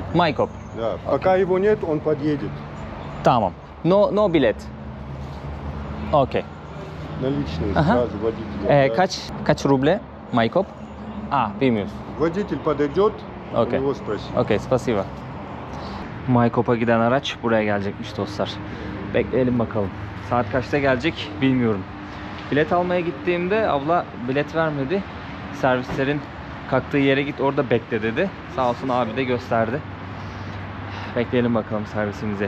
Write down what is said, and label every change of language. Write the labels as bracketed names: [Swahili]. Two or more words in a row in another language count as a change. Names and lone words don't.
[Russian] Maykop. Да. Пока его нет, он подъедет. [Turkish] Tamam. No bilet. Okey. [Russian] Наличные Ага. сразу водителя. Да. [Turkish] Kaç ruble? Maykop? Bilmiyoruz. [Russian] Водитель подойдет, у Окей. него спроси. Okey, spasiba. [Turkish] Maykop'a giden araç buraya gelecekmiş dostlar. Bekleyelim bakalım. Saat kaçta gelecek bilmiyorum. Bilet almaya gittiğimde abla bilet vermedi. Servislerin kalktığı yere git orada bekle dedi. Sağ olsun abi de gösterdi. Bekleyelim bakalım servisimizi.